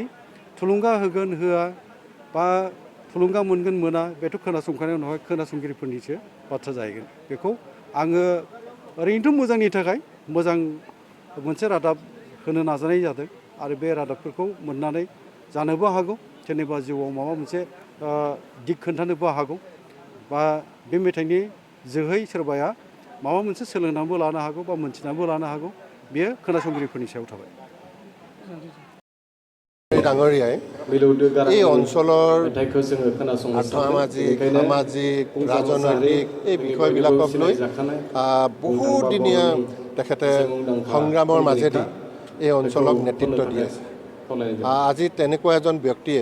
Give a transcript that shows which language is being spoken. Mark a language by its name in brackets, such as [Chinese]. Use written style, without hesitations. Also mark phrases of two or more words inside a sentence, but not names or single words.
[Bodo] थुलुंगा होगोन होआ बा थुलुंगा मोनगोन मोना बेथ' खोनासंखांनायनि उनावहाय खोनासंगिरिफोरनिसो बाथ्रा जाहैगोन बेखौ आङो ओरैनोथ' मोजांनि थाखाय मोजां मोनसे रादाब होनो नाजानाय जादों आरो बे रादाबफोरखौ मोननानै जानोबो हागौ सोरनिबा जिउआव माबा मोनसे दिग खोन्थानोबो हागौ बा बे मेथाइनि जोहै सोरबाया माबा मोनसे सोलोंनानैबो लानो हागौ बा मोनथिनानैबो लानो हागौ बेयो खोनासंगिरिफोरनि सायाव थाबाय [Assamese] ডাঙৰীয়াই এই অঞ্চলৰ আৰ্থসামাজিক সামাজিক ৰাজনৈতিক এই বিষয়বিলাকক লৈ বহুদিনীয়া তেখেতে সংগ্ৰামৰ মাজেদি এই অঞ্চলক নেতৃত্ব দি আছে আজি তেনেকুৱা এজন ব্যক্তিয়ে